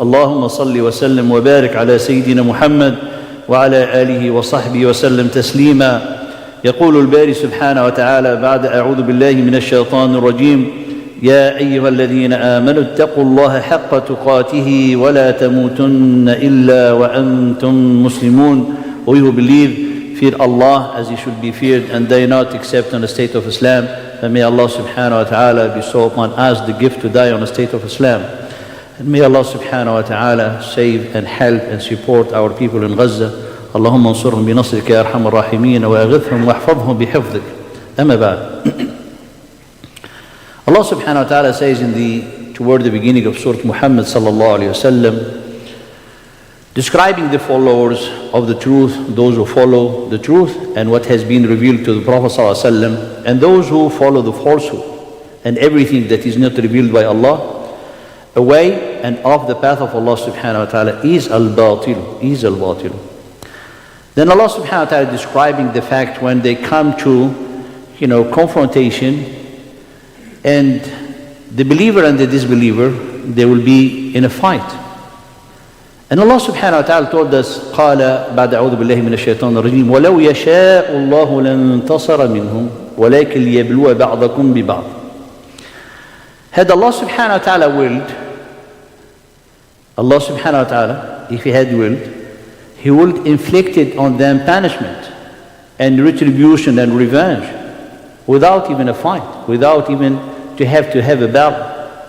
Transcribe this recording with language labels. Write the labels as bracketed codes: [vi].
[ar] اللهم صل وسلم وبارك على سيدنا محمد وعلى آله وصحبه وسلم تسليما. يقول الباري سبحانه وتعالى بعد أعوذ بالله من الشيطان الرجيم: يا أيها الذين آمنوا اتقوا الله حق تقاته ولا تموتن إلا وأنتم مسلمون. [en] We who believe fear Allah as He should be feared and die not except on the state of Islam. And may Allah subhanahu wa ta'ala bestow upon us the gift to die on the state of Islam. And may Allah subhanahu wa ta'ala save and help and support our people in Gaza. [ar] اللهم انصرهم بنصرك يا أرحم الراحمين وأغثهم واحفظهم بحفظك. أما بعد. [en] Allah subhanahu wa ta'ala says toward the beginning of Surah Muhammad sallallahu alayhi wa sallam, describing the followers of the truth, those who follow the truth and what has been revealed to the Prophet sallallahu alayhi wa sallam, and those who follow the falsehood and everything that is not revealed by Allah, away and off the path of Allah subhanahu wa ta'ala is al-batil. Then Allah subhanahu wa ta'ala describing the fact when they come to, confrontation, and the believer and the disbeliever, they will be in a fight. And Allah subhanahu wa ta'ala told us, [ar] قال بعد أعوذ بالله من الشيطان الرجيم ولو يشاء الله لانتصر منهم ولكن ليبلو بعضكم ببعض. [en] Had Allah subhanahu wa ta'ala willed, Allah subhanahu wa ta'ala, if He had willed, He would inflicted on them punishment and retribution and revenge without even a fight, without even to have a battle.